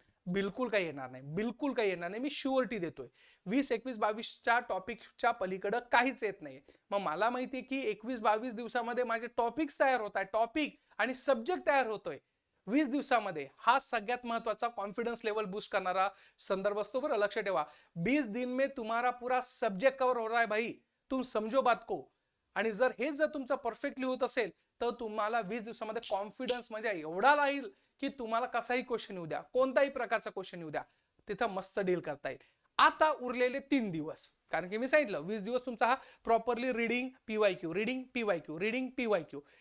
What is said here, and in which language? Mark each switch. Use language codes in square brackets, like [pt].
[mr] बिलकुल काही येणार नाही, बिलकुल काही येणार नाही. मी शुअरिटी देतोय 20, 21, 22च्या टॉपिकच्या पलीकडं काहीच येत नाही. मग मला माहिती आहे की 21, 22 दिवसामध्ये माझे टॉपिक्स तयार होत आहे, टॉपिक आणि सब्जेक्ट तयार होतोय 20 दिवसामध्ये. हा सगळ्यात महत्वाचा कॉन्फिडन्स लेवल बूस्ट करणारा संदर्भ असतो. बरं लक्ष ठेवा, [hi] 20 दिन में तुम्हारा पूरा सब्जेक्ट कवर हो रहा है भाई, तुम समझो बात को. [mr] आणि जर तुमचं परफेक्टली होत असेल तर तुम्हाला 20 दिवसामध्ये कॉन्फिडन्स म्हणजे एवढा राहील की तुम्हाला कसाही क्वेश्चन येऊ द्या, कोणताही प्रकारचा क्वेश्चन येऊ द्या, तिथं मस्त डील करता येईल. आता उरलेले 3 दिवस, कारण की मी सांगितलं 20 दिवस तुमचा हा properly reading PYQ, reading PYQ, reading PYQ.